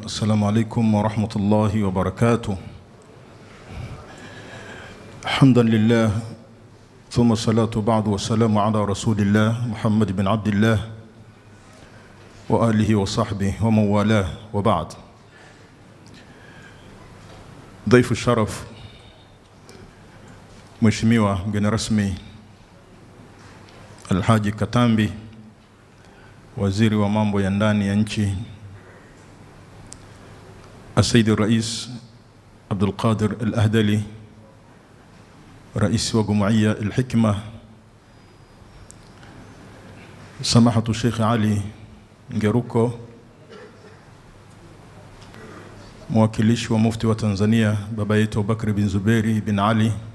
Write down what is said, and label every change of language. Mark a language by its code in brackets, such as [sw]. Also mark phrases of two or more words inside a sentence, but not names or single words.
[ar] السلام عليكم ورحمة الله وبركاته. حمدا لله ثم الصلاة بعد والسلام على رسول الله محمد بن عبد الله وآله وصحبه ومن والاه وبعد. ضيف الشرف [sw] Mheshimiwa mgeni rasmi Alhaji Katambi, waziri wa mambo ya ndani ya nchi, Sayyid Rais Abdul Qadir Al-Ahdali, rais wa Jumuiya Al-Hikma, Samahatu Sheikh Ali Ngeruko, mwakilishi wa mufti wa Tanzania baba yetu Bakri bin Zuberi bin Ali.